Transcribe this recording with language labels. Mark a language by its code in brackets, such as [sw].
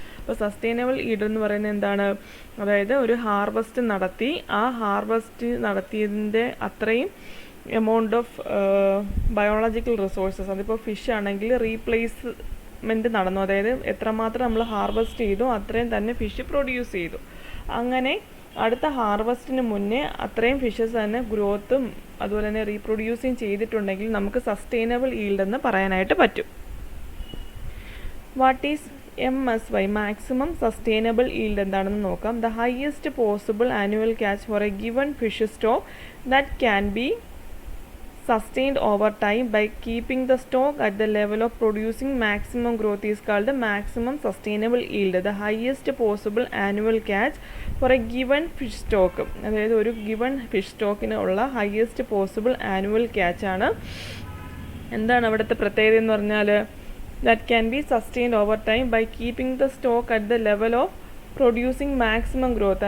[ml] അപ്പോൾ sustainable yield എന്ന് പറയുന്നത് എന്താണ്, അതായത് ഒരു ഹാർവസ്റ്റ് നടത്തി ആ ഹാർവസ്റ്റ് നടത്തിയതിൻ്റെ അത്രയും എമൗണ്ട് ഓഫ് ബയോളജിക്കൽ റിസോഴ്സസ്, അതിപ്പോൾ ഫിഷ് ആണെങ്കിൽ റീപ്ലേസ്മെൻറ്റ് നടന്നു, അതായത് എത്രമാത്രം നമ്മൾ ഹാർവസ്റ്റ് ചെയ്തു അത്രയും തന്നെ ഫിഷ് പ്രൊഡ്യൂസ് ചെയ്തു. അങ്ങനെ അടുത്ത ഹാർവസ്റ്റിന് മുന്നേ അത്രയും ഫിഷസ് തന്നെ ഗ്രോത്തും അതുപോലെ തന്നെ റീപ്രൊഡ്യൂസിങ് ചെയ്തിട്ടുണ്ടെങ്കിൽ നമുക്ക് സസ്റ്റൈനബിൾ ഈൽഡ് എന്ന് പറയാനായിട്ട് പറ്റും. [en] what is MSY, [ml] maximum sustainable yield എന്താണെന്ന് നോക്കാം. [en] The highest possible annual catch for a given fish stock that can be sustained over time by keeping the stock at the level of producing maximum growth is called the maximum sustainable yield. The highest possible annual catch for a given fish stock, [ml] അതായത് ഒരു given fish സ്റ്റോക്കിന് ഉള്ള highest possible annual catch ആണ്. എന്താണ് അവിടുത്തെ പ്രത്യേകത എന്ന് പറഞ്ഞാൽ, [en] That can be sustained over time by keeping the stock at the level of producing maximum growth.